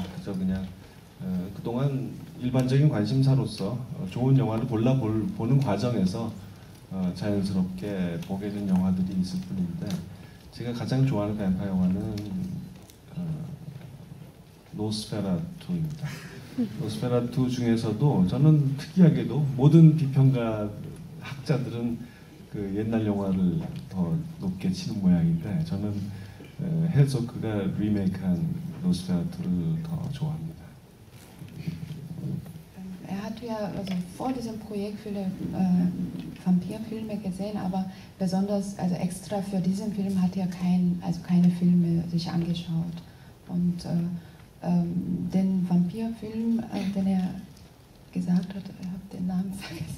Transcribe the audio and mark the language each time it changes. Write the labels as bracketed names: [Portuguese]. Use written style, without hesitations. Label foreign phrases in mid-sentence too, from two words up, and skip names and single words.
[Korean] 그저 그냥 그동안 일반적인 관심사로서 좋은 영화를 보는 과정에서 자연스럽게 보게 된 영화들이 있을 뿐인데, 제가 가장 좋아하는 뱀파이어 영화는 노스페라투입니다. 노스페라투 중에서도 저는 특이하게도 모든 비평가 학자들은 그 옛날 영화를 더 높게 치는 모양인데 저는 헤르조그가 리메이크한 노스페라투를 더 좋아합니다. [German] Er hat ja also vor diesem Projekt viele Vampirfilme gesehen, aber besonders, also extra für diesen Film hat er keine Filme sich angeschaut. Und den Vampirfilm, den er gesagt hat, ich habe den Namen vergessen.